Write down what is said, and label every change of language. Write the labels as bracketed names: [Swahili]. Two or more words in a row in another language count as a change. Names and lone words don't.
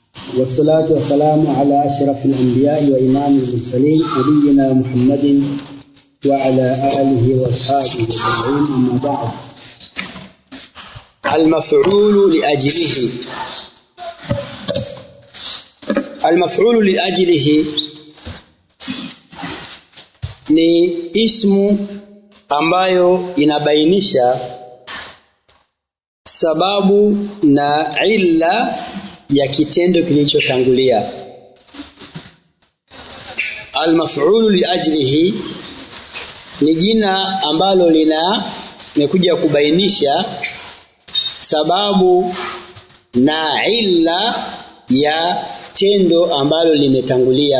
[Arabic] والصلاة والسلام على أشرف الأنبياء وإمام المرسلين نبينا محمد وعلى آله وأصحابه أجمعين. أما بعد. المفعول لأجله. المفعول لأجله [Swahili] ni ismu ambayo inabainisha sababu na illa ya kitendo kilichotangulia. [Arabic] المفعول لأجله [Swahili] ni jina ambalo limekuja kubainisha sababu na illa ya tendo ambalo limetangulia.